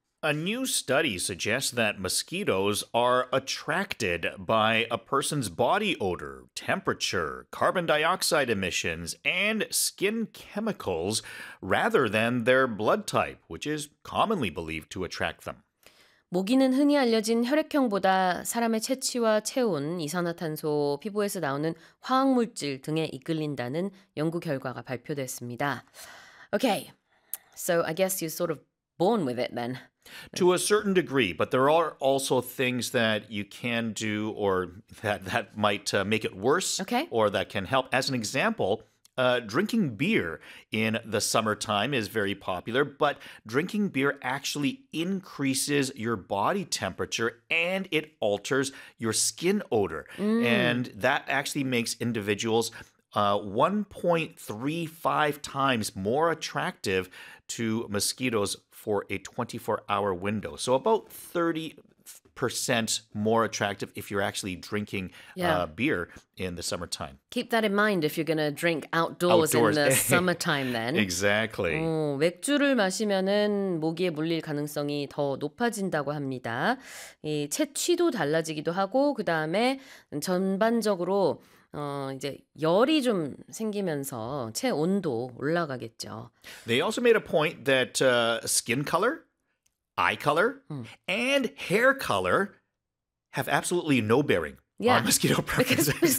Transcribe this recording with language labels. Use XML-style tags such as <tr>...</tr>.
<en>A new study suggests that mosquitoes are attracted by a person's body odor, temperature, carbon dioxide emissions, and skin chemicals rather than their blood type, which is commonly believed to attract them.</en> <ko>모기는 흔히 알려진 혈액형보다 사람의 체취와 체온, 이산화탄소, 피부에서 나오는 화학물질 등에 이끌린다는 연구 결과가 발표됐습니다.</ko> <en>Okay, so I guess you're sort of born with it then. To a certain degree, but there are also things that you can do or that might make it worse or that can help. As an example, drinking beer in the summertime is very popular, but drinking beer actually increases your body temperature and it alters your skin odor. Mm. And that actually makes individuals 1.35 times more attractive to mosquitoes for a 24-hour window. So about 30% more attractive if you're actually drinking beer in the summertime. Keep that in mind if you're going to drink outdoors in the summertime then. Exactly.</en> <ko>맥주를 마시면은 모기에 물릴 가능성이 더 높아진다고 합니다. 이 체취도 달라지기도 하고 그다음에 전반적으로 이제 열이 좀 생기면서 체온도 올라가겠죠.</ko> <en>They also made a point that skin color, eye color, and hair color have absolutely no bearing on mosquito preferences.</en>